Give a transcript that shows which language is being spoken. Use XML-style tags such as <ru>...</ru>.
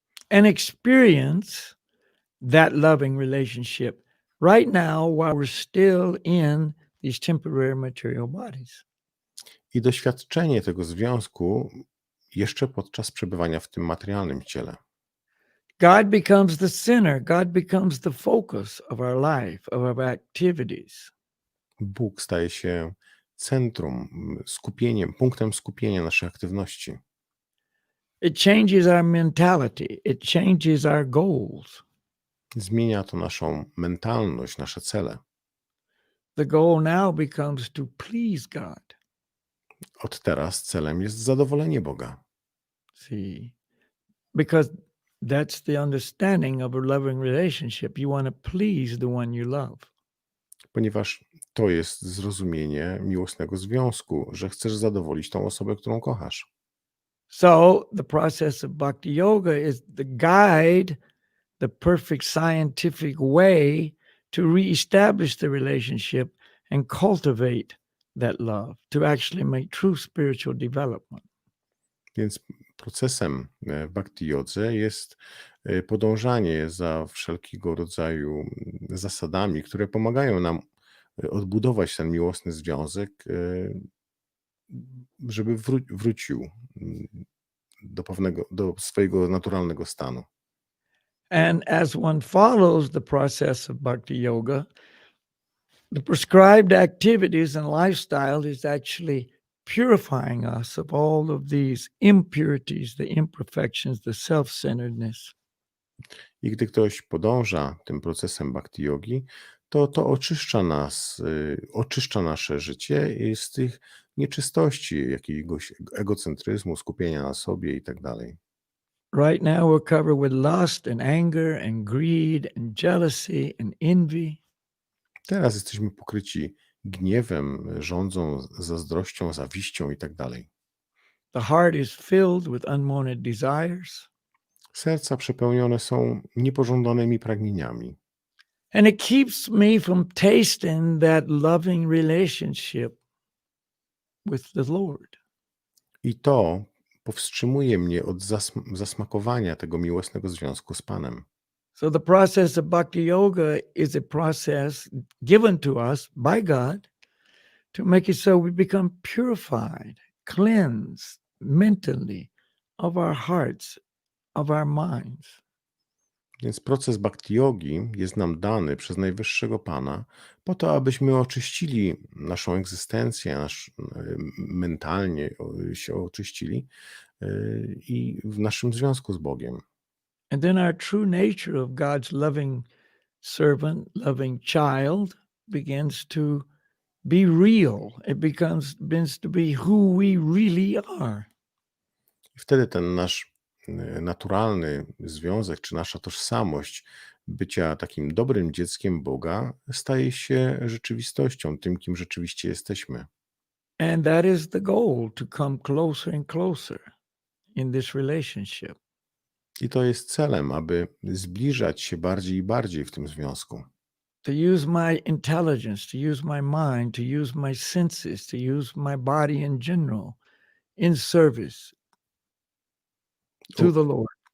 <en>And experience that loving relationship right now while we're still in these temporary material bodies.</en> <pl>I doświadczenie tego związku jeszcze podczas przebywania w tym materialnym ciele.</pl> <en>God becomes the center. God becomes the focus of our life, of our activities.</en> <pl>Bóg staje się centrum, punktem skupienia naszej aktywności.</pl> <en>It changes our mentality. It changes our goals.</en> <pl>Zmienia to naszą mentalność, nasze cele.</pl> <en>The goal now becomes to please God.</en> <pl>Od teraz celem jest zadowolenie Boga.</pl> <en>See, because that's the understanding of a loving relationship. You want to please the one you love.</en> <pl>Ponieważ to jest zrozumienie miłosnego związku, że chcesz zadowolić tą osobę, którą kochasz.</pl> <en>So the process of bhakti yoga is the guide, the perfect scientific way to reestablish the relationship and cultivate that love, to actually make true spiritual development.</en> <pl>Więc procesem w bhakti jodze jest podążanie za wszelkiego rodzaju zasadami, które pomagają nam odbudować ten miłosny związek, żeby wrócił do swojego naturalnego stanu.</pl> <en>And as one follows the process of bhakti yoga, the prescribed activities and lifestyle is actually purifying us of all of these impurities, the imperfections, the self-centeredness.</en> <pl>I gdy ktoś podąża tym procesem bhakti yogi, to oczyszcza nas, oczyszcza nasze życie z tych nieczystości, jakiegoś egocentryzmu, skupienia na sobie i tak dalej.</pl> <en>Right now we're covered with lust and anger and greed and jealousy and envy.</en> <pl>Teraz jesteśmy pokryci gniewem, żądzą, zazdrością, zawiścią i tak dalej.</pl> <en>The heart is filled with unwanted desires.</en> <pl>Serca przepełnione są niepożądanymi pragnieniami.</pl> <en>And it keeps me from tasting that loving relationship with the Lord.</en> <pl>I to powstrzymuje mnie od zasmakowania tego miłosnego związku z Panem.</pl> <en>So the process of bhakti yoga is a process given to us by God to make it so we become purified, cleansed mentally of our hearts, of our minds.</en> <pl>Więc proces bhakti yogi jest nam dany przez Najwyższego Pana po to, abyśmy oczyścili naszą egzystencję, mentalnie się oczyścili i w naszym związku z Bogiem.</pl> <en>And then our true nature of God's loving servant, loving child begins to be real. It begins to be who we really are.</en> <pl>I wtedy ten nasz naturalny związek, czy nasza tożsamość bycia takim dobrym dzieckiem Boga staje się rzeczywistością, tym, kim rzeczywiście jesteśmy.</pl> <en>And that is the goal, to come closer and closer in this relationship.</en> <pl>I to jest celem, aby zbliżać się bardziej i bardziej w tym związku.</pl> <en>To use my intelligence, to use my mind, to use my senses, to use my body in general in service to the Lord.</en>